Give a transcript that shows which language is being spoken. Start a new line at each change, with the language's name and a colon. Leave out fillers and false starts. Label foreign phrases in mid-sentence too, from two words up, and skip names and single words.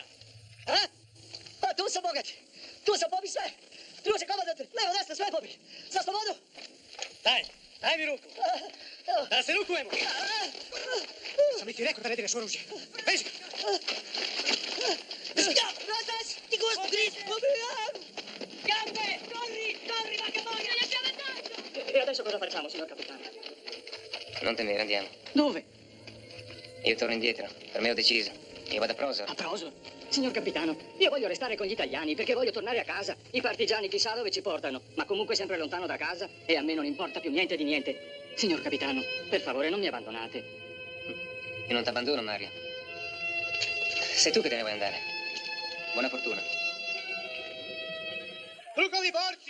Serbian: A? A tu sam, bogat. Tu sam, pobi sve. Druže, komandante, levo, desno, sve pobi. Za slobodu. Daj mi ruku. Da se rukujemo. Sam li ti rekao da ne direš oružje? Beži. Razdaš, ti gost, gris, pobijam.
Italian: Gambe, corri, vagabondo, lasciamo andare. E adesso cosa facciamo, signor capitano? Non temere, andiamo. Dove? Io torno indietro. Per me ho deciso. Io vado a Prosor. A Prosor? Signor capitano, io voglio restare con gli italiani perché voglio tornare a casa. I partigiani chissà dove ci portano, ma comunque sempre lontano da casa e a me non importa più niente di niente. Signor capitano, per favore non mi abbandonate. Io non ti abbandono, Mario. Sei tu che te ne vuoi andare. Buona fortuna.
Serbian: Drugovi borci!